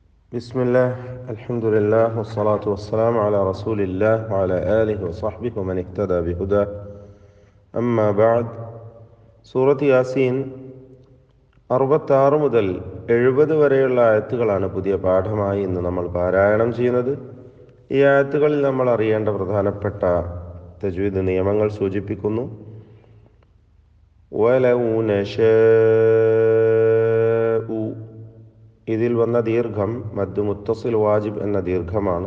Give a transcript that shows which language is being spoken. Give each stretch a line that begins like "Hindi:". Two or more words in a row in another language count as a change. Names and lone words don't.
Arabic: بسم الله الحمد لله والصلاة والسلام على رسول الله وعلى آله وصحبه ومن اهتدى بهداه أما بعد
Malayalam: സൂറത്ത് യാസീൻ 66 മുതൽ 70 വരെയുള്ള ആയത്തുകളാണ് പുതിയ പാഠമായി ഇന്ന് നമ്മൾ പാരായണം ചെയ്യുന്നത്. ഈ ആയത്തുകളിൽ നമ്മൾ അറിയേണ്ട പ്രധാനപ്പെട്ട തജ്വീദ് നിയമങ്ങൾ സൂചിപ്പിക്കുന്നു.
Arabic: ولو نشاء,
Malayalam: ഇതിൽ വന്ന ദീർഘം
Arabic: مد متصل واجب
Malayalam: എന്ന ദീർഘമാണ്.